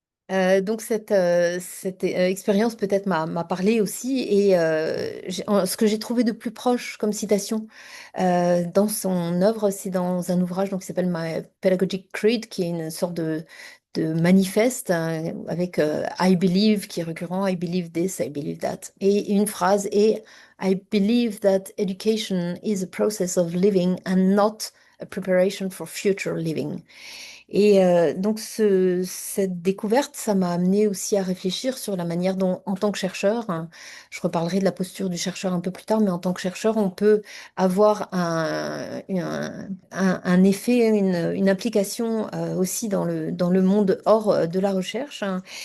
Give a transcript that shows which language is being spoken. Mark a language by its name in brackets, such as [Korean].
[French] Donc cette expérience peut-être m'a parlé aussi et ce que j'ai trouvé de plus proche comme citation dans son œuvre, c'est dans un ouvrage donc, qui s'appelle My Pedagogic Creed, qui est une sorte de manifeste hein, avec I believe qui est récurrent, I believe this, I believe that. [English] Et une phrase est I believe that education is a process of living and not a preparation for future living. [French] Et donc, cette découverte, ça m'a amené aussi à réfléchir sur la manière dont, en tant que chercheur, hein, je reparlerai de la posture du chercheur un peu plus tard, mais en tant que chercheur, on peut avoir un effet, une implication aussi dans le monde hors de la recherche, hein.